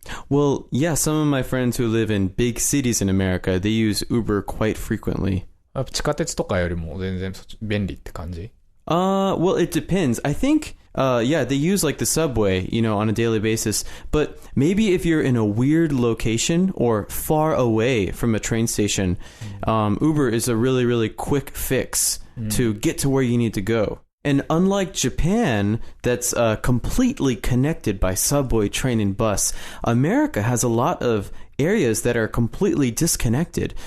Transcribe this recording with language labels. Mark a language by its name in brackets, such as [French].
[English] Well, yeah, some of my friends who live in big cities in America, they use Uber quite frequently. [Japanese] 地下鉄とかよりも全然便利って感じ [English] Well, it depends. I think, yeah, they use like the subway, on a daily basis. But maybe if you're in a weird location or far away from a train station, Uber is a really, really quick fix to get to where you need to go. And unlike Japan, that's completely connected by subway, train, and bus, America has a lot of areas that are completely disconnected.